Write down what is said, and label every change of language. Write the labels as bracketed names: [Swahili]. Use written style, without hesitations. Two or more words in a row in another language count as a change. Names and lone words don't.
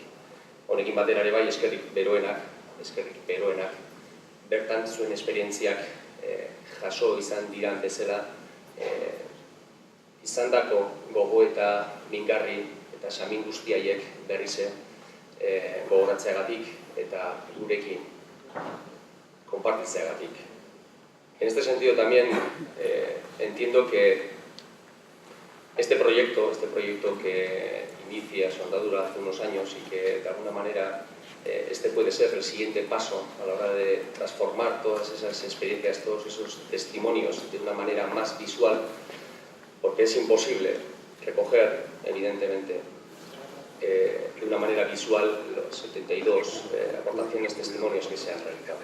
[Basque] Honekin batera ere bai eskerrik beroenak bertan zuen esperientziak jaso izan diran bezala izandako gogo eta mingarri eta samin guztiaiek berrize gogoratzeagatik eta gurekin compartitzeagatik. [Spanish] En este sentido también entiendo que este proyecto que inicia su andadura hace unos años y que de alguna manera este puede ser el siguiente paso a la hora de transformar todas esas experiencias, todos esos testimonios de una manera más visual, porque es imposible recoger, evidentemente, de una manera visual los 72 aportaciones, testimonios que se han realizado.